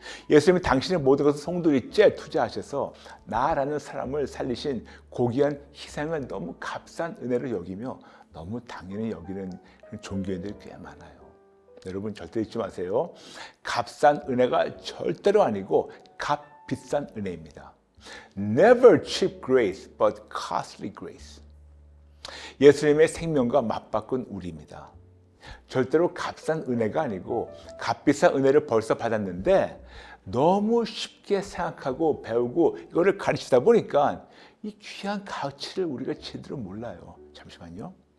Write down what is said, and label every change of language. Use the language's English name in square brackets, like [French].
[Korean] 예수님이 당신의 모든 것을 송두리째 투자하셔서 나라는 사람을 살리신 고귀한 희생을 너무 값싼 은혜로 여기며 너무 당연히 여기는 종교인들이 꽤 많아요. 여러분 절대 잊지 마세요. 값싼 은혜가 절대로 아니고 값비싼 은혜입니다. [English] Never cheap grace, but costly grace. [Korean] 예수님의 생명과 맞바꾼 우리입니다. 절대로 값싼 은혜가 아니고 값비싼 은혜를 벌써 받았는데 너무 쉽게 생각하고 배우고 이거를 가르치다 보니까 이 귀한 가치를 우리가 제대로 몰라요. 잠시만요.